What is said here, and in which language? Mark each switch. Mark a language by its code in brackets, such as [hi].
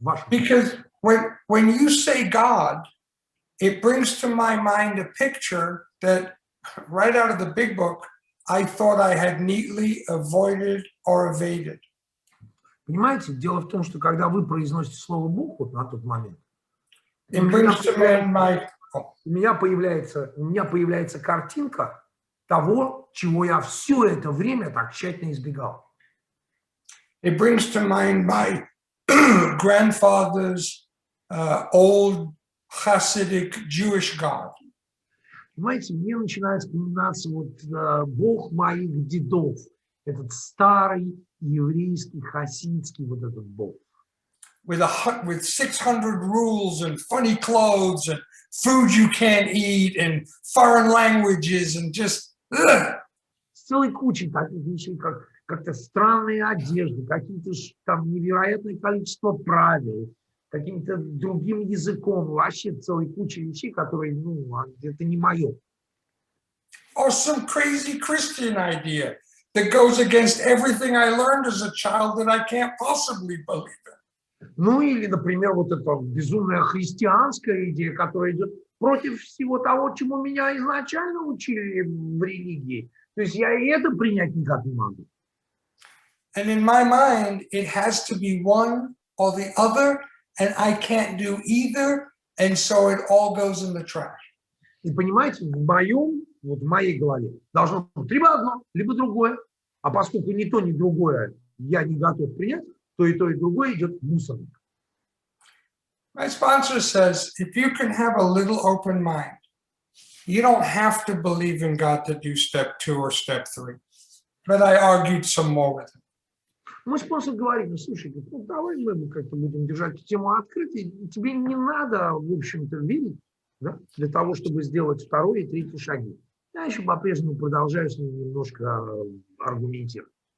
[en] Because when you say God, it brings to my mind a picture that right out of the big book, I thought I had neatly avoided or evaded. [ru] Понимаете, дело в том, что когда вы произносите слово Бог вот на тот момент, [en] it brings to mind my, [ru] у меня появляется картинка того, чего я все это время так тщательно избегал. [en] it brings to mind my grandfather's old Hasidic Jewish God. [ru] Понимаете, мне начинает вспоминаться вот Бог моих дедов, этот старый еврейский, хасидский вот этот Бог. [en] With 600 rules and funny clothes and food you can't eat and foreign languages and just [ru] С целой кучей таких вещей, как-то странные одежды, какие-то там невероятное количество правил, каким-то другим языком, вообще целой кучей вещей, которые, это не мое. [en] or some crazy Christian idea that goes against everything I learned as a child that I can't possibly believe in. [ru] Ну или, например, вот эта безумная христианская идея, которая идет против всего того, чему меня изначально учили в религии. То есть я и это принять никак не могу. [en] And in my mind, it has to be one or the other, and I can't do either, and so it all goes in the trash. [ru] И понимаете, в моей голове должно быть либо одно, либо другое. А поскольку ни то, ни другое я не готов принять, то и другое идет в мусорник. [en] My sponsor says, if you can have a little open mind, you don't have to believe in God to do step 2 or step 3. But I argued some more with him. [ru] Мой спонсор говорит, слушай, давай мы как-то будем держать тему открытой, тебе не надо, в общем-то, верить, да, для того, чтобы сделать второй и третий шаги. Я еще по-прежнему продолжаю с ним немножко аргументировать.